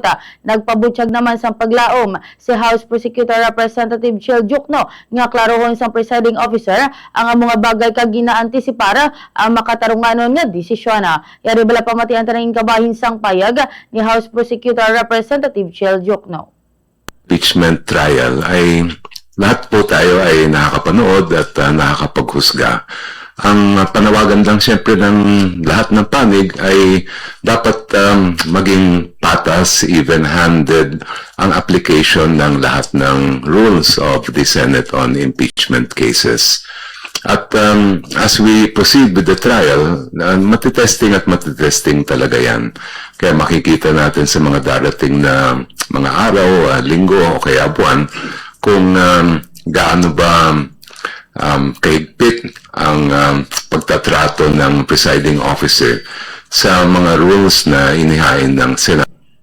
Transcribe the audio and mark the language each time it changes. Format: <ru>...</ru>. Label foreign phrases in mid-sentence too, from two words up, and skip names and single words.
<hil>Nagpabutyag naman sa paglaom si House Prosecutor Representative Chel Jukno nga klarohon sa presiding officer ang mga bagay kag ginaantisipar ang makatarunganon nga desisyon. Yari bala pamatian taning kabahin sang payag ni House Prosecutor Representative Chel Jukno.</hil> <en>Impeachment trial</en> <tl>ay lahat po tayo ay nakakapanood at nakakapaghusga. Ang panawagan lang siyempre ng lahat ng panig ay dapat maging patas, even-handed ang application ng lahat ng</tl> <en>rules of the Senate on impeachment cases. At as we proceed with the trial,</en> <tl>matitesting at matitesting talaga yan. Kaya makikita natin sa mga darating na mga araw, linggo o kaya buwan kung gaano ba kahigpit ang pagtatrato ng presiding officer sa mga rules na inihain ng Senate.</tl>